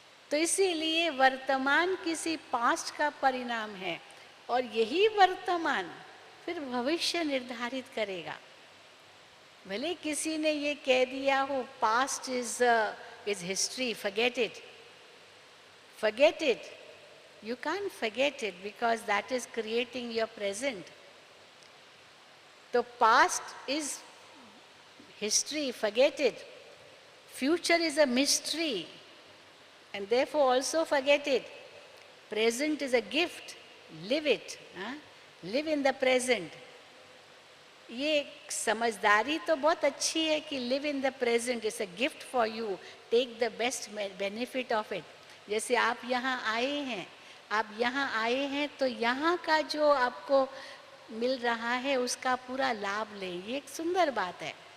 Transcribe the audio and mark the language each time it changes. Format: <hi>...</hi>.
<hi>तो इसीलिए वर्तमान किसी पास्ट का परिणाम है, और यही वर्तमान फिर भविष्य निर्धारित करेगा। भले किसी ने ये कह दिया हो</hi> <en>Past is history, forget it, forget it. You can't forget it because that is creating your present. So past is history, forget it. Future is a mystery, and therefore also forget it. Present is a gift, live it, live in the present.</en> <hi>ये समझदारी तो बहुत अच्छी है कि</hi> <en>Live in the present is a gift for you, take the best benefit of it.</en> <hi>जैसे आप यहाँ आए हैं, आप यहाँ आए हैं तो यहाँ का जो आपको मिल रहा है उसका पूरा लाभ लें, ये एक सुंदर बात है।</hi>